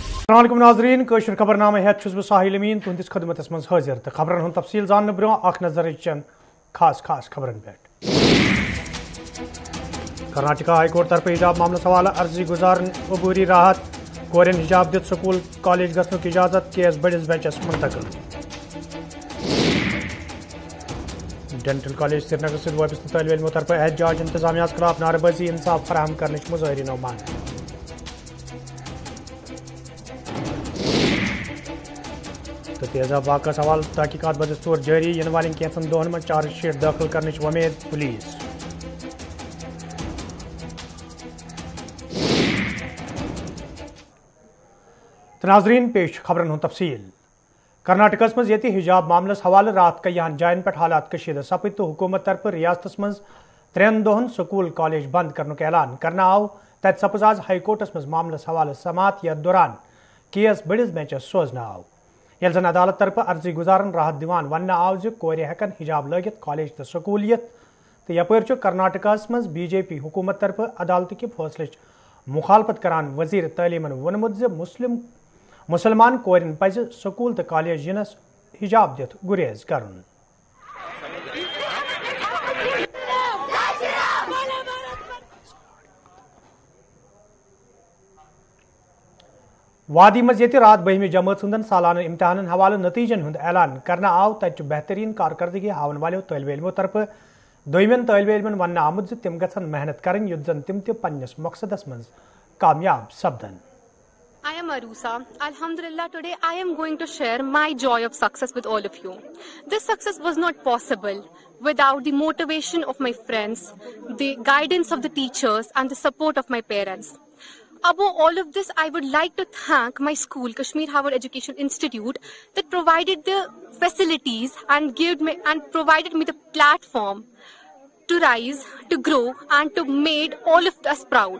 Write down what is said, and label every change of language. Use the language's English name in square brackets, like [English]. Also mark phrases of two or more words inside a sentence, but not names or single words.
[Kashmiri] السلام ناظرین کشر خبرنامہ ہیت چھس بہ ساحل امین تہندس خدمتس مز حاضر تو خبرن ہند تفصیل زاننے برو اخ نظر چند خاص خبرن پہ کرناٹکا ہائی کورٹ طرف حجاب معاملس حوالہ عرضی گزارن عبوری راحت کورین حجاب دت سکول کالج گھنک اجازت کیس بڑس بینچس منتقل ڈینٹل کالج سری نگر ست وابستہ طالب علموں طرف احتجاج انتظامیہ خلاف نعرہ بازی انصاف فراہم کرنے مظاہرینو مان تو تیزاب واقع حوالہ تحقیقات بدستور جاری ین والن کینژن دہن من چارج شیٹ داخل کرنے ومید پولیس ناظرین پیش خبرن ہند تفصیل کرناٹکس مز یتی حجاب معاملس حوالہ رات کیان جائن پہ حالات کشیدہ سپد تو حکومت طرف ریاستس مز 3 دہن سکول کالج بند کرنک اعلان کرنا آو تت سپز آز ہائی کورٹس مز معاملس حوالہ سماعت یتھ دوران کیس بڑس بینچس سوزنا آو یل زن عدالت طرف عرضی گزارن راحت دیوان ونہ آو ز کور ہیکن حجاب لگت کالج تو سکول یت تو یپر کرناٹکس مز بی جے پی حکومت طرف عدالت کہ فیصلچ مخالفت کران وزیر تعلیمن وونمت ز مسلمان کورن پز سکول تو کالج ینس حجاب دت گریز کرن وادی مز یت رات 12 جماعت ہندن سالانہ امتحان حوالہ نتیجن ہند اعلان کرنا آو تت بہترین کارکردگی ہاون والو طالب علموں طرف دویمین طالب علمن ون آمت ز تم گھن محنت کرن یت زن تم تہ پنس مقصدس مز کامیاب سپدن. [English] I am Arusa. Alhamdulillah, today I am going to share my joy of success with all of you. This success was not possible without the motivation of my friends, the guidance of the teachers and the support of my parents. Above all of this, I would like to thank my school, Kashmir Harvard Education Institute, that provided the facilities and provided me the platform to rise, to grow and to make all of us proud.